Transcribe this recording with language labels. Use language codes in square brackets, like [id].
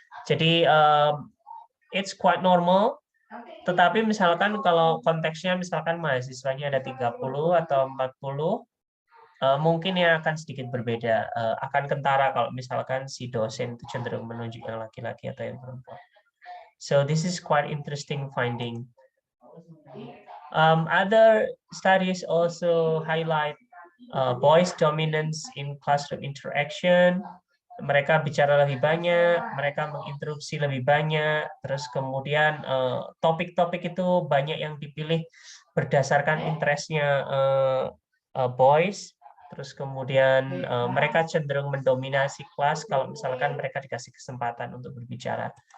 [id] Jadi [en] it's quite normal. [id] Tetapi misalkan kalau konteksnya misalkan mahasiswanya ada 30 atau 40, mungkin yang akan sedikit berbeda, akan kentara kalau misalkan si dosen itu cenderung menunjuk yang laki-laki atau yang perempuan. [en] So this is quite interesting finding. Other studies also highlight boys' dominance in classroom interaction. [id] Mereka bicara lebih banyak, mereka menginterupsi lebih banyak, terus kemudian topik-topik itu banyak yang dipilih berdasarkan interestnya boys, terus kemudian mereka cenderung mendominasi kelas kalau misalkan mereka dikasih kesempatan untuk berbicara.